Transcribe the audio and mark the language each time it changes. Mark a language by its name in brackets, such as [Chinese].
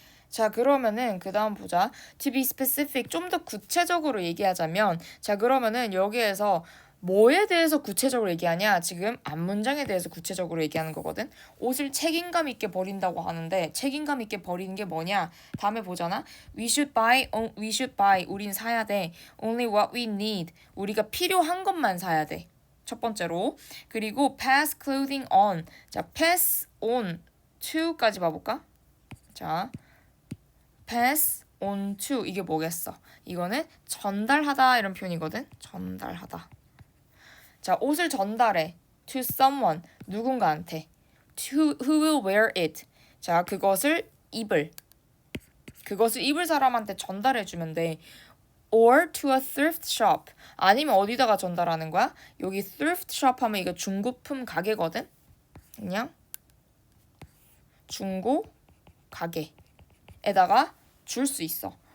[Korean] 자, 그러면은 그 다음 보자. [English] To be specific, [Korean] 좀 더 구체적으로 얘기하자면, 자, 그러면은 여기에서 뭐에 대해서 구체적으로 얘기하냐? 지금 앞문장에 대해서 구체적으로 얘기하는 거거든. 옷을 책임감 있게 버린다고 하는데 책임감 있게 버리는 게 뭐냐? 다음에 보잖아. [English] We should buy. [Korean] 우린 사야 돼. [English] Only what we need. [Korean] 우리가 필요한 것만 사야 돼. 첫 번째로. 그리고 [English] pass clothing on. [Korean] 자, [English] pass on to [Korean] 까지 봐볼까? 자, pass on to 이게 뭐겠어? 이거는 전달하다 이런 표현이거든. 전달하다. 자, 옷을 전달해. [English] to someone, [Korean] 누군가한테. [English] to who will wear it. [Korean] 자, 그것을 입을 사람한테 전달해주면 돼. [English] or to a thrift shop. [Korean] 아니면 어디다가 전달하는 거야? 여기 thrift shop 하면 이거 중고품 가게거든? 그냥 중고 가게에다가 줄 수 있어.